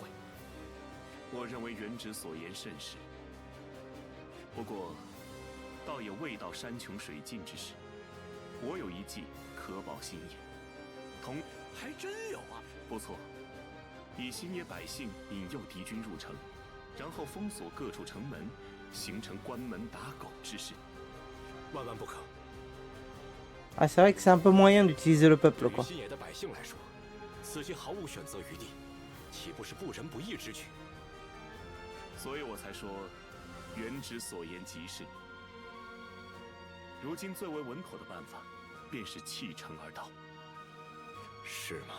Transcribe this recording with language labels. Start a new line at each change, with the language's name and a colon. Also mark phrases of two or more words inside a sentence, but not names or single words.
Chinese: 我认为元直所言甚是，不过，倒也未到山穷水尽之时。我有一计可保新野，还真有啊！不错，以新野百姓引诱敌军入城，然后封锁各处城门，形成关门打狗之势。万万不可！
French: Ah, c'est vrai que c'est un peu moyen d'utiliser le peuple,
Chinese: 对于
French: quoi.
Chinese: 新野的百姓来说，此计毫无选择余地，岂不是不仁不义之举？所以我才说，元直所言极是。如今最为稳妥的办法，便是弃城而逃。是吗？